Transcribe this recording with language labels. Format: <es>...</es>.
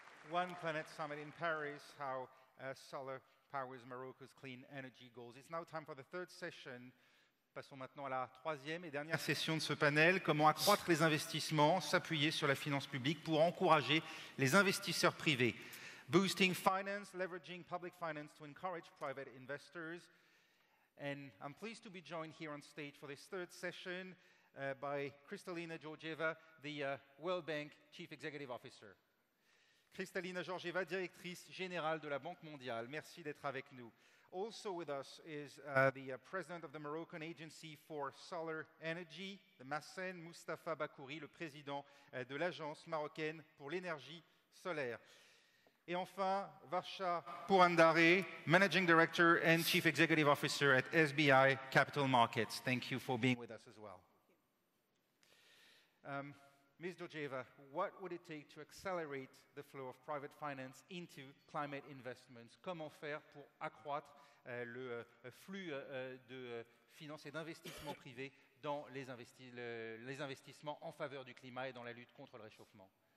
<en>One Planet Summit in Paris, how solar powers Morocco's clean energy goals. It's now time for the third session.</en> <fr>Passons maintenant à la troisième et dernière session de ce panel. Comment accroître les investissements, s'appuyer sur la finance publique pour encourager les investisseurs privés.</fr> <en>Boosting finance, leveraging public finance to encourage private investors. And I'm pleased to be joined here on stage for this third session by Kristalina Georgieva, the World Bank Chief Executive Officer.</en> <fr>Kristalina Georgieva, directrice générale de la Banque mondiale. Merci d'être avec nous.</fr> <en>Also with us is the president of the Moroccan Agency for Solar Energy, the MASEN, Moustapha Bakouri,</en> <fr>le président de l'Agence marocaine pour l'énergie solaire. Et enfin,</fr> <en>Varsha Purandare, Managing Director and Chief Executive Officer at SBI Capital Markets. Thank you for being with us as well. Ms. Georgieva, what would it take to accelerate the flow of private finance into climate investments?</en> <fr>Comment faire pour accroître le flux de finances et d'investissements privés dans les investissements en faveur du climat et dans la lutte contre le réchauffement?</fr>